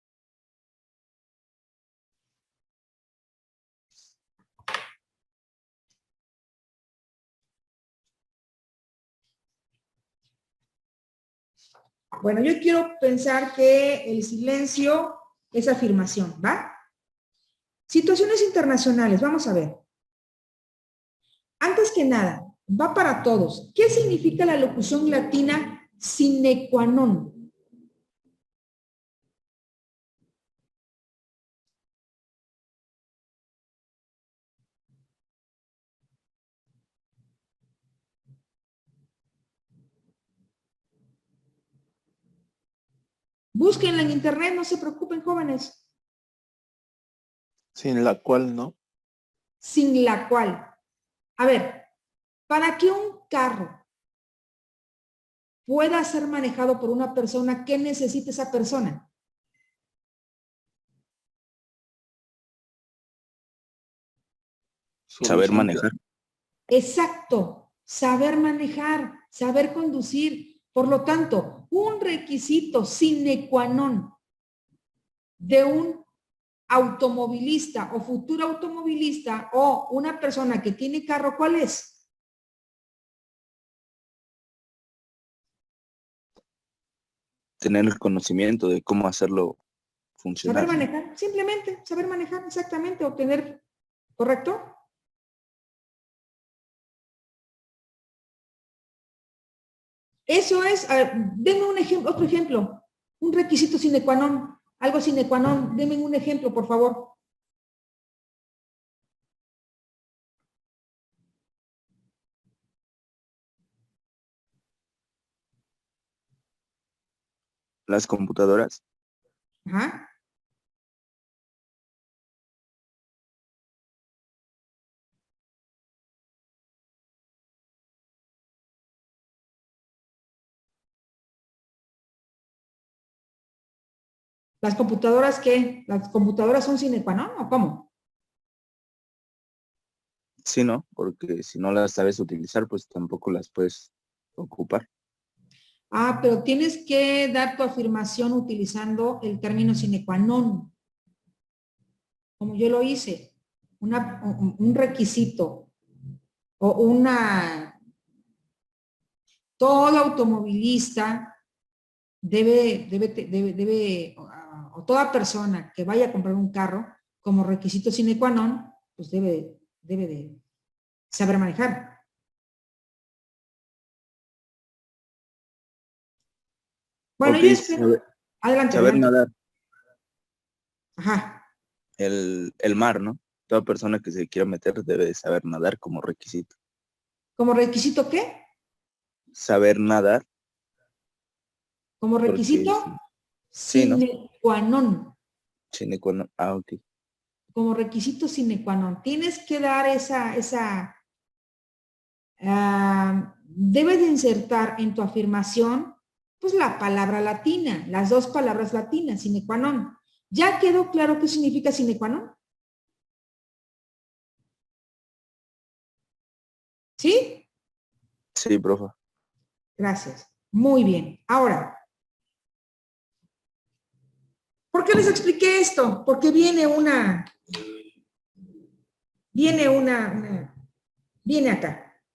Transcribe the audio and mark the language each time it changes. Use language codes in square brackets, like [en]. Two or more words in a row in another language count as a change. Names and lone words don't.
[es] Bueno, yo quiero pensar que el silencio es afirmación, ¿va? Situaciones internacionales, vamos a ver. Antes que nada, va para todos. ¿Qué significa la locución latina [la] sine qua non? [es] Búsquenla en internet, no se preocupen, jóvenes. Sin la cual no. Sin la cual. A ver, para que un carro pueda ser manejado por una persona, ¿qué necesita esa persona? Saber manejar. Exacto, saber manejar, saber conducir. Por lo tanto, un requisito [la] sine qua non [es] de un automovilista o futuro automovilista o una persona que tiene carro, ¿cuál es? Tener el conocimiento de cómo hacerlo funcionar. Saber manejar, simplemente, saber manejar, exactamente, obtener, ¿correcto? Eso es, denme un ejemplo, otro ejemplo, un requisito [la] sine qua non, [es] algo [la] sine qua non, [es] denme un ejemplo, por favor. Las computadoras, Ajá. ¿Las computadoras qué? ¿Las computadoras son [la] sine qua non [es] o cómo? sí, ¿no? Porque si no las sabes utilizar, pues tampoco las puedes ocupar. Ah, pero tienes que dar tu afirmación utilizando el término [la] sine qua non, [es] como yo lo hice, un requisito o todo automovilista o toda persona que vaya a comprar un carro como requisito [la] sine qua non, [es] pues debe de saber manejar. Bueno, Ok, yo espero. Adelante, saber adelante. nadar, Ajá. el mar, ¿no? Toda persona que se quiera meter debe de saber nadar como requisito. ¿Como requisito qué? Saber nadar, Como requisito porque sí, ¿no? [la] sine qua non. Sine qua non. [es] Ah, ok. Como requisito [la] sine qua non. [es] Tienes que dar debes de insertar en tu afirmación, pues la palabra latina, las dos palabras latinas, [la] sine qua non. [es] ¿Ya quedó claro qué significa [la] sine qua non? [es] ¿Sí? Sí, profe. Gracias. Muy bien. Ahora, ¿por qué les expliqué esto? Porque viene viene acá.